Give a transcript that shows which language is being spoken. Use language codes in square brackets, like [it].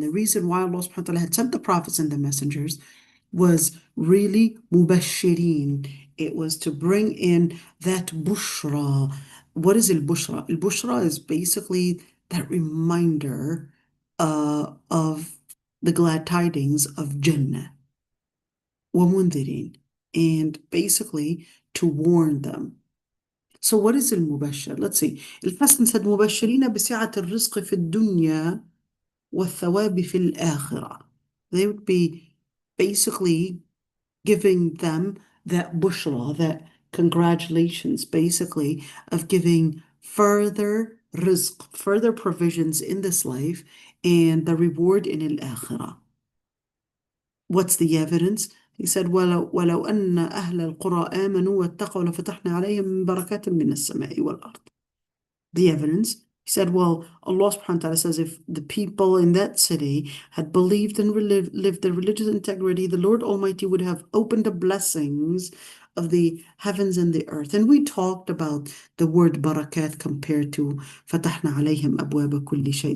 [en] The reason why Allah subhanahu wa ta'ala had sent the prophets and the messengers was really mubashirin. It was to bring in that bushra, what is al-Bushra? Al-Bushra is basically that reminder of the glad tidings of Jannah, وَمُنذِرِينَ, and basically to warn them. So what is al-Mubashir? Let's see. Al-Hasan said, [ar] مُبَشِّرِينَ بِسِعَةِ الرِّزْقِ فِي الدُّنْيَا وَالثَّوَابِ فِي الْآخِرَةِ. [en] They would be basically giving them that bushra, that congratulations, basically, of giving further rizq, further provisions in this life, and the reward in al-akhirah. What's the evidence? He said, [ar] ولو أن أهل القرى آمنوا واتقوا لفتحنا عليهم من بركات من السماء والأرض. [en] The evidence? He said, well, Allah subhanahu wa ta'ala says, if the people in that city had believed and lived their religious integrity, the Lord Almighty would have opened the blessings of the heavens and the earth. And we talked about the word barakat compared to [ar] فتحنا عليهم أبواب كل شيء.